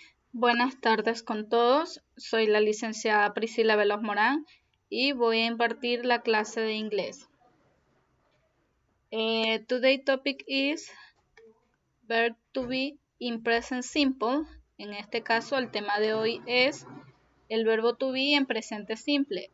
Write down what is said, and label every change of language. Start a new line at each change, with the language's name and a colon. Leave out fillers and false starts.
Spanish: Buenas tardes con todos. Soy la licenciada Priscila Veloz Morán y voy a impartir la clase de inglés.
English: Today's topic is verb to be in present simple.
Spanish: En este caso, el tema de hoy es el verbo to be en presente simple.